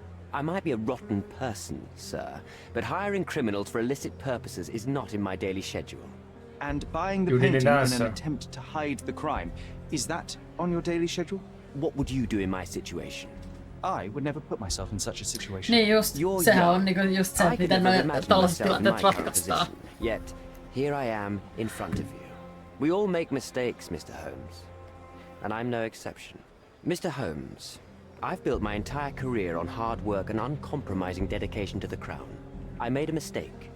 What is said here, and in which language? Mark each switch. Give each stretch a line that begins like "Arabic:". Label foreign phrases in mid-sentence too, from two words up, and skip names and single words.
English: I might be a rotten person, sir, but hiring criminals for illicit purposes is not in my daily schedule. And buying the
Finnish: Juhliin
English: painting in
Finnish: edessä.
English: an attempt to hide the crime, is that on your daily schedule? What would you do in my situation? I would never put myself in such a situation.
Finnish: Niin just,
English: You're
Finnish: sehän
English: young.
Finnish: on niinku just se,
English: I
Finnish: että
English: could
Finnish: miten
English: never
Finnish: noi
English: imagine
Finnish: tällaiset
English: myself in
Finnish: tilanteet
English: my current
Finnish: ratkaistaan.
English: position. Yet, here I am in front of you. We all make mistakes, Mr. Holmes. And I'm no exception. Mr. Holmes, I've built my entire career on hard work and uncompromising dedication to the crown. I made a mistake.